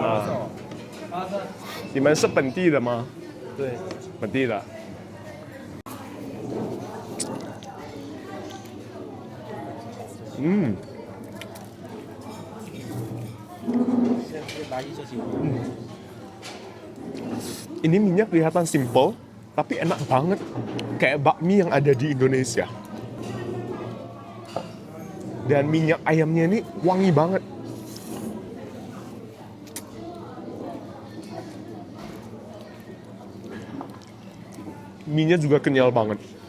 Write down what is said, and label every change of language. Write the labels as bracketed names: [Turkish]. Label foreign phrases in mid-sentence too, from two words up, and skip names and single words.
[Chinese] 啊你们是本地的吗？对，本地的。嗯，先拿一就行。 [Indonesian] ini minyak kelihatan simple, tapi enak banget. Kayak bakmi yang ada di Indonesia. Dan minyak ayamnya ini wangi banget. Mie-nya juga kenyal banget.